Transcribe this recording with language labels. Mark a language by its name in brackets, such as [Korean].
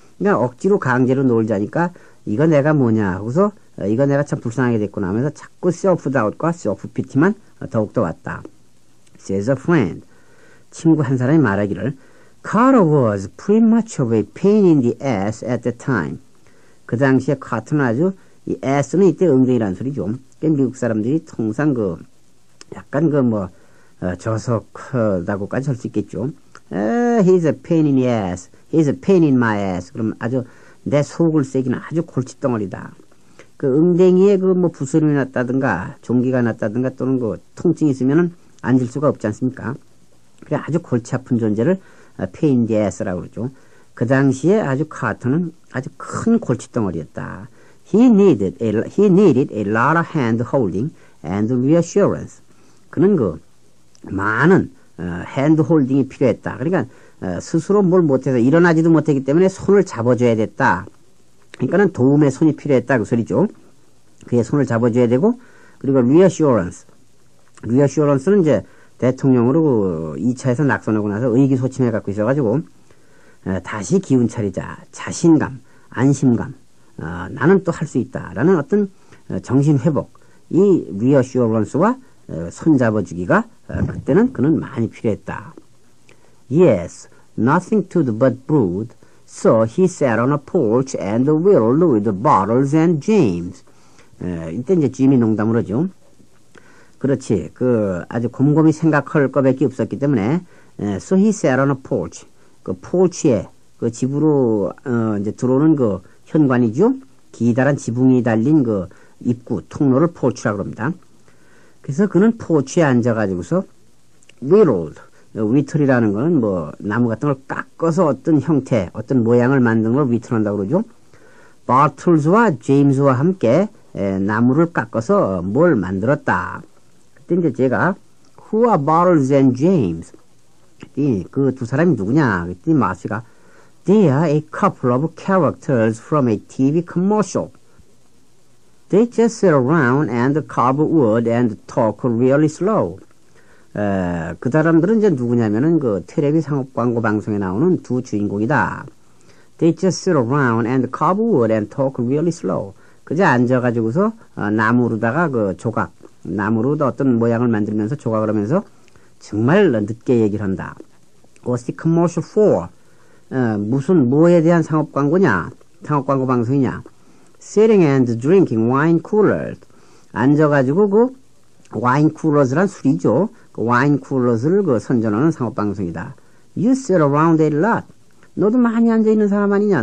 [Korean] 그러니까 억지로 강제로 놀자니까 이거 내가 뭐냐 하고서 이거 내가 참 불쌍하게 됐구나 하면서 자꾸 self-doubt과 self-pity만 더욱더 왔다. [English] Says a friend. [Korean] 친구 한 사람이 말하기를 [English] Carter was pretty much of a pain in the ass at the time. [Korean] 그 당시에 카터는 아주 이 ass는 이때 엉덩이라는 소리죠. 미국 사람들이 통상 그 약간 그 뭐 저속하다고까지 할 수 있겠죠. [English] He's a pain in the ass. He's a pain in my ass. [Korean] 그럼 아주 내 속을 새기는 아주 골칫덩어리다. 그 엉덩이에 그 뭐 부스럼이 났다든가 종기가 났다든가 또는 그 통증이 있으면은 앉을 수가 없지 않습니까? 그래 아주 골치 아픈 존재를 pain in the ass라고 그러죠. 그 당시에 아주 카터는 아주 큰 골칫덩어리였다. [English] He needed a lot of hand holding and reassurance. [Korean] 그는 그 많은 hand holding이 필요했다. 그러니까 스스로 뭘 못해서 일어나지도 못했기 때문에 손을 잡아줘야 됐다. 그러니까는 도움의 손이 필요했다 그 소리죠. 그의 손을 잡아줘야 되고 그리고 reassurance는 이제 대통령으로 2차에서 낙선하고 나서 의기소침해 갖고 있어가지고 다시 기운 차리자, 자신감, 안심감, 나는 또 할 수 있다라는 어떤 정신 회복, 이 reassurance와 손 잡아주기가 그때는 그는 많이 필요했다. [English] Yes, nothing to do but brood. So he sat on a porch and whirled with bottles and James. [Korean] 이때 이제 짐이 농담을 하죠. 그렇지. 그 아주 곰곰이 생각할 거밖에 없었기 때문에 [English] so he sat on a porch. [Korean] 그 porch에 그 집으로 이제 들어오는 그 현관이죠. 기다란 지붕이 달린 그 입구 통로를 porch라고 합니다. 그래서 그는 porch에 앉아가지고서 whirled. 위틀이라는 거는 뭐 나무 같은 걸 깎아서 어떤 형태, 어떤 모양을 만드는 걸 위틀한다고 그러죠. 바틀즈와 제임스와 함께 나무를 깎아서 뭘 만들었다. 그때 이제 제가 [English] Who are Bottles and James? [Korean] 그 두 사람이 누구냐? 그랬더니 마시가 [English] They are a couple of characters from a TV commercial. They just sit around and carve wood and talk really slow. [Korean] 그 사람들은 이제 누구냐면은 그 텔레비 상업 광고 방송에 나오는 두 주인공이다. [English] They just sit around and carve wood and talk really slow. [Korean] 그저 앉아가지고서 나무로다가 그 조각, 나무로 어떤 모양을 만들면서 조각을 하면서 정말 늦게 얘기를 한다. [English] What's the commercial for? [Korean] 무슨 뭐에 대한 상업 광고냐? 상업 광고 방송이냐? [English] Sitting and drinking wine coolers. [Korean] 앉아가지고 그 와인 쿨러스란 술이죠. 그 와인 쿨러스를 그 선전하는 상업 방송이다. [English] You sit around a lot. [Korean] 너도 많이 앉아 있는 사람 아니냐?